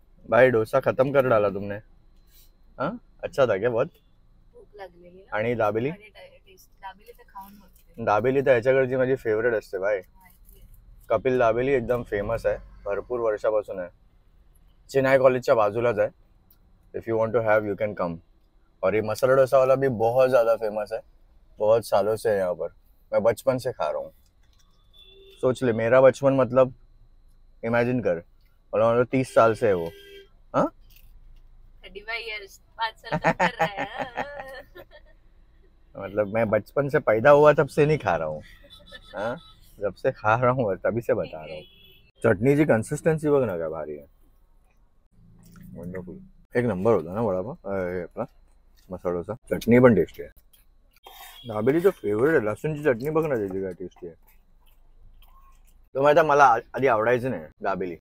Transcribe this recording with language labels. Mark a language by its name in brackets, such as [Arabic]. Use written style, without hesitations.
[Hindi] भाई डोसा खत्म कर डाला तुमने. हाँ, अच्छा था क्या बहुत? [Marathi] भूक लागलेली आणि दाबेली? आणि दाबेली तर ह्याच्याकडची माझी फेवरेट असते भाई. कपिल दाबेली एकदम फेमस आहे, भरपूर वर्षापासून आहे. चेन्नई कॉलेजच्या बाजूलाच आहे. [English] If you want to have you can come. [Hindi] और ये मसाला डोसा वाला भी बहुत ज्यादा फेमस है, बहुत सालों से है यहाँ पर. मैं बचपन से खा रहा हूँ. सोच ले मेरा बचपन मतलब इमेजिन कर, और 30 साल से है वो. हाँ 35 years, 5 साल कम कर रहा है. मतलब मैं बचपन से पैदा हुआ तब से नहीं खा रहा हूँ. हाँ जब से खा रहा हूँ तभी से बता रहा हूँ. [Marathi] चटनीची कन्सिस्टन्सी बघ ना काय भारी आहे. वंडरफुल. एक नंबर होता ना वडापाव आपला मसाला डोसा. चटणी पण टेस्टी आहे. दाबेलीचं फेवरेट आहे. लसूणची चटणी बघ ना त्याची काय टेस्टी आहे. तो माहिती मला आधी आवडायचं नाही दाबेली.